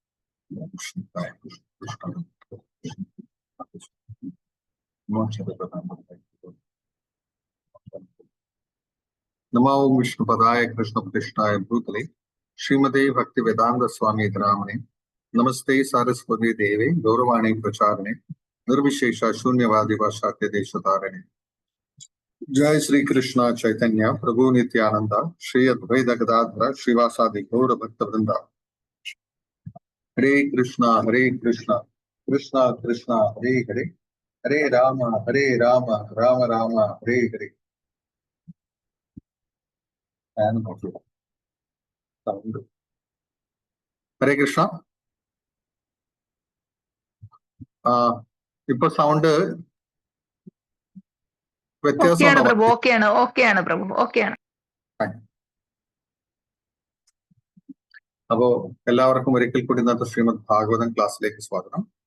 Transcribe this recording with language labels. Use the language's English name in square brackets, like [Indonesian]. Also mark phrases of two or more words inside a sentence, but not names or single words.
[Sanskrit] नमो विष्णुपदाय कृष्णप्रतिष्ठाय भूतले श्रीमते भक्तिवेदान्त स्वामि नामने. नमस्ते सारस्वति देवे गौरवाणि प्रचारणे निर्विशेष शून्यवादि भाषात्य देशतारणे. जय श्री कृष्ण चैतन्य प्रभु नित्यानंद श्री अद्वैत गदाधर श्रीवासादि गौर भक्त वृंदा. हरे कृष्ण कृष्ण कृष्ण हरे हरे, हरे राम राम राम हरे हरे. [Malayalam] ഞാൻ നോക്കില്ല സൗണ്ട്. [Sanskrit] हरे कृष्ण. [Malayalam] ഇപ്പൊ സൗണ്ട് വ്യത്യാസം പ്രഭു. ഓക്കെയാണ് പ്രഭു. ഓക്കെയാണ്. അപ്പോ എല്ലാവർക്കും ഒരിക്കൽ കൂടി ഇന്നത്തെ ശ്രീമദ് ഭാഗവതം ക്ലാസ്സിലേക്ക് സ്വാഗതം.